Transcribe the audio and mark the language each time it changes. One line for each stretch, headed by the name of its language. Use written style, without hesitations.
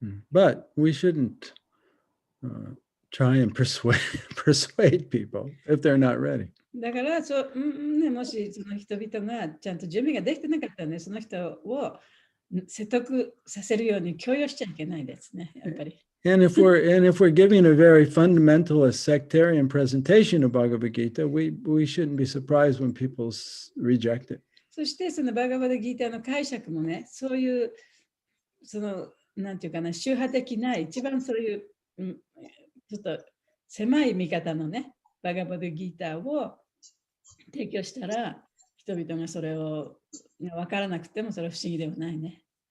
English: But we shouldn't try and persuade people if they're not ready.
Japanese: だからもしその人々がちゃんと準備ができてなかったらね、その人を説得させるように強要しちゃいけないですね、やっぱり。
English: And if we're giving a very fundamentalist sectarian presentation of Bhagavad Gita, we shouldn't be surprised when people reject it.
Japanese: そしてそのバガバダギーターの解釈もね、そういうなんていうかな、宗派的な一番そういうちょっと狭い見方のね、バガバダギーターを提供したら、人々がそれを分からなくてもそれは不思議ではないね。